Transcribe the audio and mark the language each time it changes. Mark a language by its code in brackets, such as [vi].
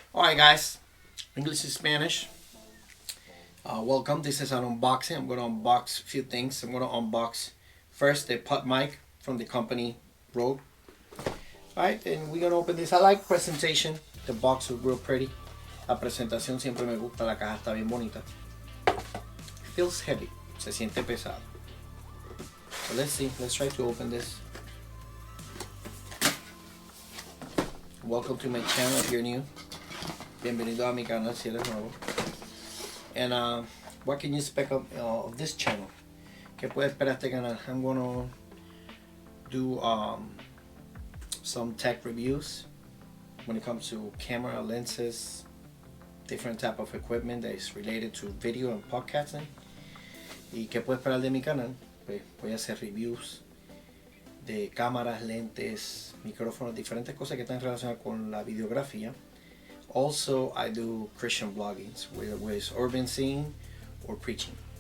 [en] Alright guys, English to Spanish. Welcome, this is an unboxing. I'm going to unbox a few things. I'm going to unbox first the pot mic from the company Rode. Alright, and we're going to open this. I like presentation. The box is real pretty. [es] La presentación siempre me gusta, la caja está bien bonita. [en] Feels heavy, [es] se siente pesado. [en] So let's see, let's try to open this. Welcome to my channel if you're new. [es] Bienvenido a mi canal si eres nuevo. [en] And what can you expect of this channel? [es] ¿Qué puedes esperar este canal? [en] I'm gonna do some tech reviews when it comes to camera, lenses, different type of equipment that is related to video and podcasting. [es] ¿Y qué puedes esperar de mi canal? Pues voy a hacer reviews de cámaras, lentes, micrófonos, diferentes cosas que están relacionadas con la videografía. [en] Also, I do Christian vloggings, whether it's urban scene or preaching.